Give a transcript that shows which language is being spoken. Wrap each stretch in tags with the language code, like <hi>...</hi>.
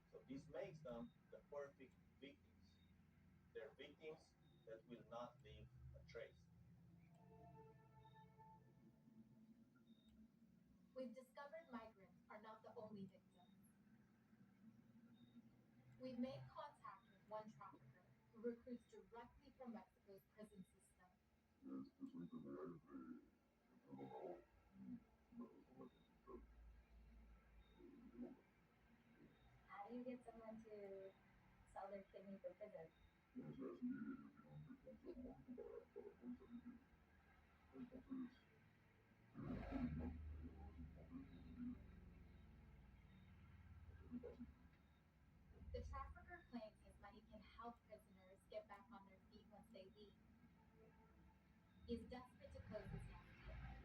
<en>So this makes them the perfect victims. They're victims that will not leave a trace. We've discovered migrants are not the only victims. We've made contact with one trafficker who recruits directly from Mexico's prison system.</en> <es>Es un intermediario entre el donador y la persona que encuentra el órgano.</es> <en>How do you get someone to sell their kidney for prison?</en> <es>O sea, si ellos tienen un recurso económico para poder salir de ahí. Entonces, ellos no fácil.</es> <en>The trafficker claims his money can help prisoners get back on their feet once they leave. He is desperate to close this next deal.</en>